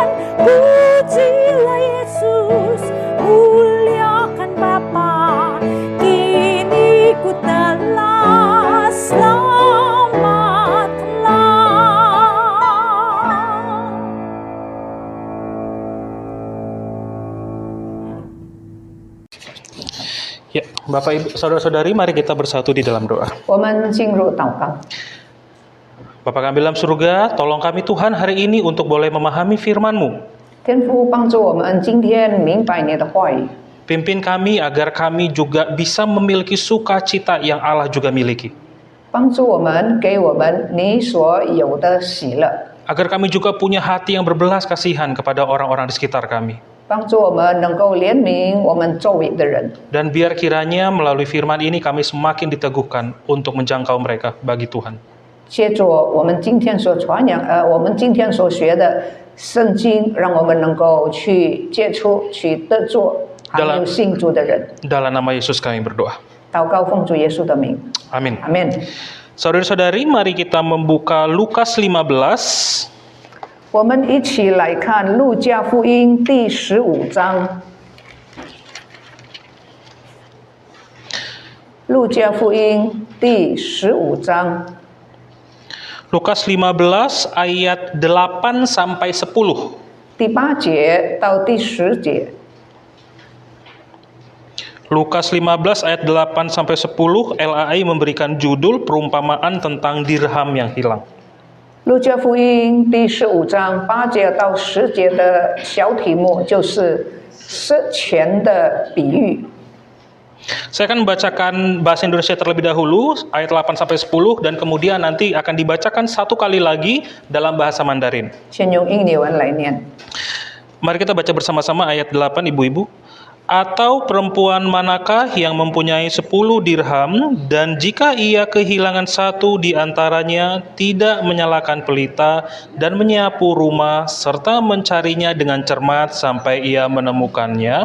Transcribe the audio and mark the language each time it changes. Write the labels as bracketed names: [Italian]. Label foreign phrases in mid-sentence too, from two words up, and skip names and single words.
[Indonesian] Pujilah Yesus, muliakan Bapa, kini ku telah selamatlah. Ya, Bapak Ibu, saudara-saudari, mari kita bersatu di dalam doa. [Chinese] 我们进入祷告。 [Indonesian] Bapa kami dalam surga, tolong kami Tuhan hari ini untuk boleh memahami firman-Mu. [Chinese] 天父帮助我们今天明白你的话语， [Indonesian] Pimpin kami agar kami juga bisa memiliki sukacita yang Allah juga miliki. [Chinese] 帮助我们给我们你所有的喜乐， [Indonesian] Agar kami juga punya hati yang berbelas kasihan kepada orang-orang di sekitar kami. [Chinese] 帮助我们能够怜悯我们周围的人。 [Indonesian] Dan biar kiranya melalui firman ini kami semakin diteguhkan untuk menjangkau mereka bagi Tuhan. [Chinese] 借助我们今天所传扬，我们今天所学的圣经，让我们能够去接触、去得着还有信主的人。 [Indonesian] Dalam nama Yesus kami berdoa. [Chinese] 祷告奉主耶稣的名， [Indonesian] Amin. [Chinese] 阿门。 [Indonesian] Saudara-saudari, mari kita membuka Lukas 15. [Chinese] 我们一起来看路加福音第15章。路加福音第15章。 [Indonesian] Lukas 15 ayat 8 sampai 10. [Chinese] 第8节到第10节， [Indonesian] Lukas 15 ayat 8 sampai 10, LAI memberikan judul perumpamaan tentang dirham yang hilang. [Chinese] 路加福音第15章8节到10节的小题目就是失钱的比喻。 [Indonesian] Saya akan membacakan bahasa Indonesia terlebih dahulu, ayat 8 sampai 10, dan kemudian nanti akan dibacakan satu kali lagi dalam bahasa Mandarin. [Chinese] 先用印尼文来念。 [Indonesian] Mari kita baca bersama-sama ayat 8, ibu-ibu. Atau perempuan manakah yang mempunyai 10 dirham, dan jika ia kehilangan satu di antaranya, tidak menyalakan pelita dan menyapu rumah, serta mencarinya dengan cermat sampai ia menemukannya.